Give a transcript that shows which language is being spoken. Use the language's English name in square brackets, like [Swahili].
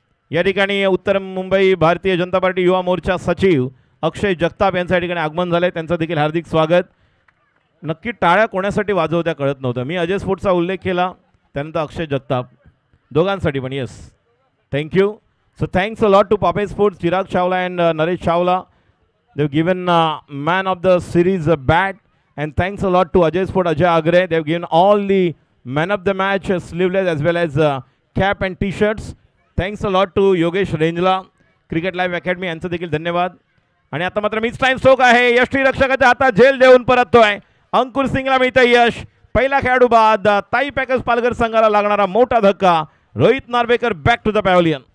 [Marathi] या ठिकाणी उत्तर मुंबई भारतीय जनता पार्टी युवा मोर्चा सचिव अक्षय जगताप यांच्या ठिकाणी आगमन झालंय, त्यांचं देखील हार्दिक स्वागत. नक्की टाळ्या कोणासाठी वाजवत्या कळत नव्हतं. मी अजय स्पोर्ट्सचा उल्लेख केला, त्यानंतर अक्षय जगताप, दोघांसाठी पण. [English] Yes, thank you. So thanks a lot to Pape sports, Chirag Chawla and Naresh Chawla. They've given man of the series a bat And thanks a lot to Ajay Sport, Ajay Agre. They've given all the man of the match sleeveless as well as cap and t-shirts. Thanks a lot to [Marathi] Yogesh Renjla, cricket live academy यांचं देखील धन्यवाद. आणि आता मात्र miss time stroke आहे. यष्टीरक्षकाच्या हातात झेल देऊन परततोय. अंकुर सिंगला मिळतं यश. पहिला खेळाडू बाद. ताई पॅकर्स पालघर संघाला लागणारा मोठा धक्का. Rohit Narvekar [English] Back to the pavilion.